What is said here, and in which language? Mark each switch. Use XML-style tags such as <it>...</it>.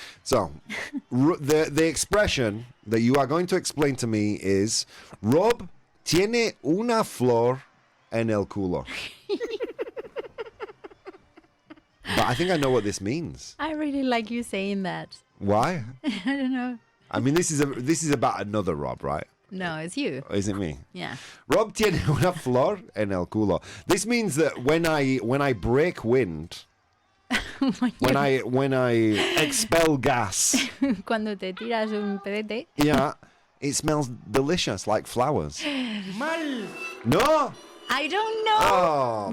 <en>So, the expression that you are going to explain to me is Rob tiene una flor en el culo. But I think I know what this means. I really like you saying that. Why? I don't know. I mean, this is about another Rob, right? No, it's you. Or is it me? Yeah.</en> <es>Rob tiene una flor en el culo.</es> <en>This means that when I break wind, when I expel gas,</en> <es>Cuando te tiras un pedete.</es> <en>yeah, it smells delicious like flowers. No. I don't know. Oh,</en>